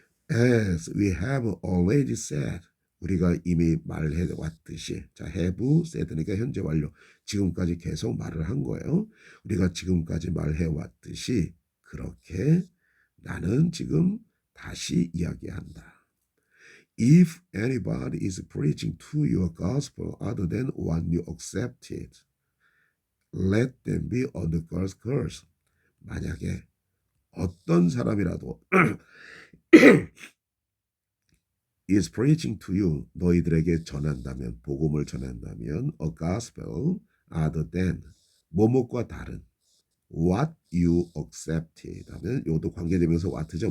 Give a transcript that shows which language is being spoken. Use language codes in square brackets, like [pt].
[en] as we have already said. [ko] 우리가 이미 말해 왔듯이. 자, have said니까 현재 완료. 지금까지 계속 말을 한 거예요. 우리가 지금까지 말해 왔듯이 그렇게 나는 지금 다시 이야기한다. [en] If anybody is preaching to your gospel other than one you accepted, let them be under God's curse. [ko] 만약에 어떤 사람이라도 [en] is preaching to you, [ko] 너희들에게 전한다면, 복음을 전한다면, [en] a gospel other than, [ko] 뭐뭐과 다른, [en] what you accepted [ko] 하면 요도 관계되면서 what죠.